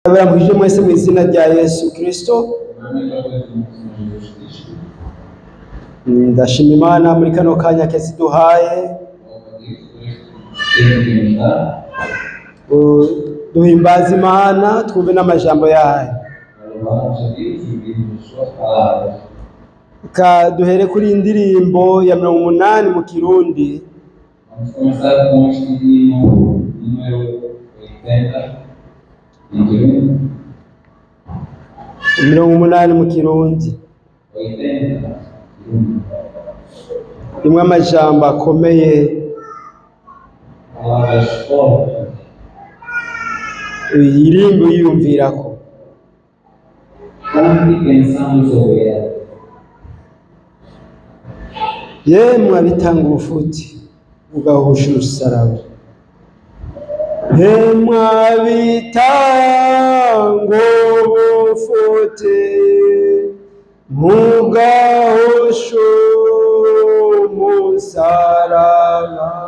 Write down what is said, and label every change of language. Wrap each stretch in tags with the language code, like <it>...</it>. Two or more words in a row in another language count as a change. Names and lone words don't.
<rn>Abamwije mwese mu izina rya Yesu Kristo. Ndashima Imana muri kano kanya kese duhaye. Duhimbaza Imana twumve n'amajambo yayo. Duhere kuri indirimbo ya 80 mu Kirundi.</rn> <pt>Vamos começar com este hino número</pt> <rn>80 mu Kirundi. 80. Rimwe amajambo akomeye.</rn> <pt>Palavras fortes.</pt> <rn>Irimbo yiyumvirako.</rn> <pt>Onde pensamos sobre ela.</pt> <rn>Yemwe abitanga ubufuti ugahusha urusaraba. Yemwe abitanga ubufuti ugahusha umusaraba.</rn>